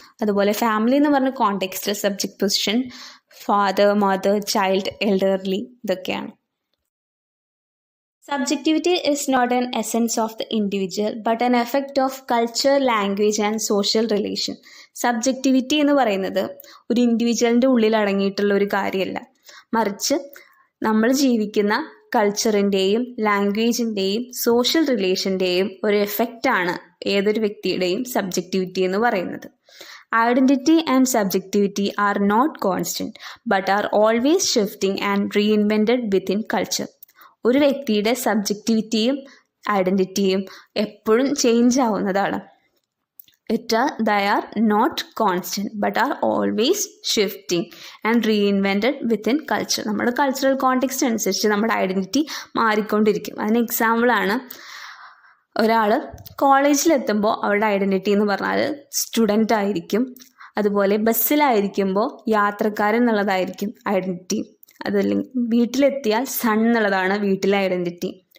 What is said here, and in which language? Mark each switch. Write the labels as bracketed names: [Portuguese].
[Malayalam] അതുപോലെ ഫാമിലി എന്ന് പറഞ്ഞ കോണ്ടെക്സ്റ്റിൽ subject position father, mother, child, elderly ഇതൊക്കെയാണ്. [English] Subjectivity is not an essence of the individual but an effect of culture, language and social relation. [Malayalam] Subjectivity എന്ന് പറയുന്നത് ഒരു ഇൻഡിവിജ്വലിൻ്റെ ഉള്ളിൽ അടങ്ങിയിട്ടുള്ള ഒരു കാര്യമല്ല, മറിച്ച് നമ്മൾ ജീവിക്കുന്ന കൾച്ചറിൻ്റെയും ലാംഗ്വേജിൻ്റെയും സോഷ്യൽ റിലേഷൻ്റെയും ഒരു എഫക്റ്റാണ് ഏതൊരു വ്യക്തിയുടെയും സബ്ജക്റ്റിവിറ്റി എന്ന് പറയുന്നത്. [English] Identity and subjectivity are not constant, but are always shifting and reinvented within culture. [Malayalam] ഒരു വ്യക്തിയുടെ സബ്ജക്റ്റിവിറ്റിയും ഐഡൻറ്റിറ്റിയും എപ്പോഴും ചേഞ്ച് ആവുന്നതാണ്. [English] They are not constant, but are always shifting and reinvented within culture. [Malayalam] നമ്മുടെ കൾച്ചറൽ കോണ്ടെക്സ്റ്റ് അനുസരിച്ച് നമ്മുടെ ഐഡൻറ്റിറ്റി മാറിക്കൊണ്ടിരിക്കും. അതിന് എക്സാമ്പിളാണ് ഒരാൾ കോളേജിലെത്തുമ്പോൾ അവരുടെ ഐഡൻറ്റിറ്റി എന്ന് പറഞ്ഞാൽ സ്റ്റുഡൻ്റ് ആയിരിക്കും. അതുപോലെ ബസ്സിലായിരിക്കുമ്പോൾ യാത്രക്കാരൻ എന്നുള്ളതായിരിക്കും ഐഡൻറ്റിറ്റി. അതല്ലെങ്കിൽ വീട്ടിലെത്തിയാൽ സൺ എന്നുള്ളതാണ് വീട്ടിലെ ഐഡൻറ്റിറ്റി.